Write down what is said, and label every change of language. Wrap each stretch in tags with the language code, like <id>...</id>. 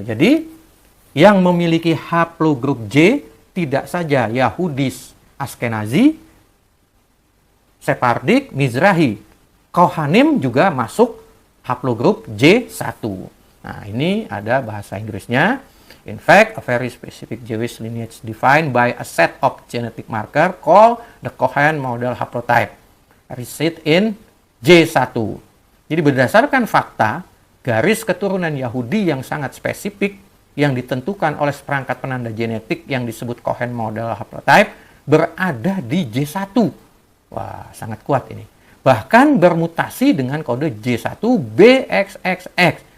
<id>Jadi, yang memiliki haplogrup J tidak saja Yahudi Askenazi, Separdik, Mizrahi, Kohanim juga masuk haplogrup J1. Nah, ini ada bahasa Inggrisnya.</id> <en>In fact, a very specific Jewish lineage defined by a set of genetic marker called the Cohen model haplotype reside in J1.</en> <id>Jadi berdasarkan fakta, garis keturunan Yahudi yang sangat spesifik yang ditentukan oleh seperangkat penanda genetik yang disebut Cohen model haplotype berada di J1. Wah, sangat kuat ini. Bahkan bermutasi dengan kode J1BXXX.</id>